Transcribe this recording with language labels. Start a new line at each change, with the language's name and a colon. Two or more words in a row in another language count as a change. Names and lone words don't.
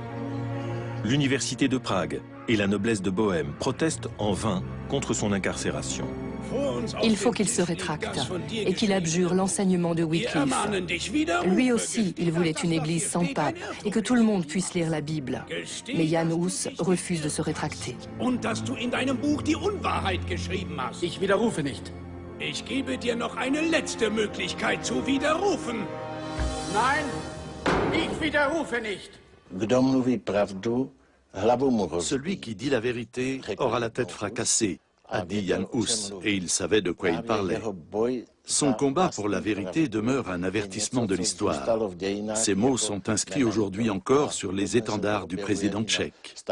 French: L'université de Prague et la noblesse de Bohême protestent en vain contre son incarcération. Il faut qu'il se rétracte et qu'il abjure l'enseignement de Wycliffe. Lui aussi, il voulait une église sans pape et que tout le monde puisse lire la Bible. Mais Jan Hus refuse de se rétracter.
German: Ich widerrufe nicht. Ich gebe dir noch eine letzte Möglichkeit zu widerrufen. Nein, ich widerrufe nicht.
French: Celui qui dit la vérité aura la tête fracassée, a dit Jan Hus, et il savait de quoi il parlait. Son combat pour la vérité demeure un avertissement de l'histoire. Ces mots sont inscrits aujourd'hui encore sur les étendards du président tchèque.